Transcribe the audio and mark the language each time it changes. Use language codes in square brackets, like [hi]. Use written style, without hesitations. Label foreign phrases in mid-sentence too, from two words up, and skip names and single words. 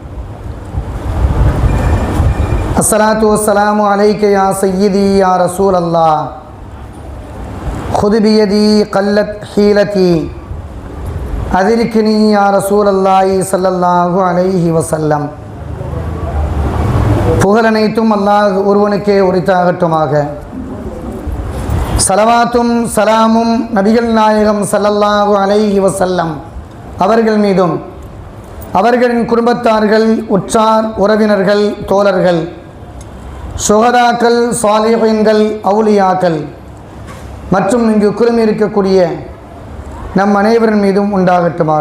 [ar] الصلاة والسلام عليك يا سيدي يا رسول الله خذ بيدي قلت حيلتي أدركني يا رسول الله صلى الله عليه وسلم. [ta] புகழ் அனைத்தும் அல்லாஹ் ஒருவனுக்கே உரித்தாகட்டுமாக. சலவாத்தும் சலாமும் நபிகள் நாயகம் [ar] صلى الله عليه وسلم [ta] அவர்கள் மீதும் அவர்களின் குடும்பத்தார்கள், உற்றார் உறவினர்கள், தோழர்கள், சுஹதாக்கள், சாலிஹீன்கள், அவுலியாக்கள் மற்றும் இங்கு குழுமி இருக்கக்கூடிய நம் அனைவரின் மீதும் உண்டாகட்டுமாக.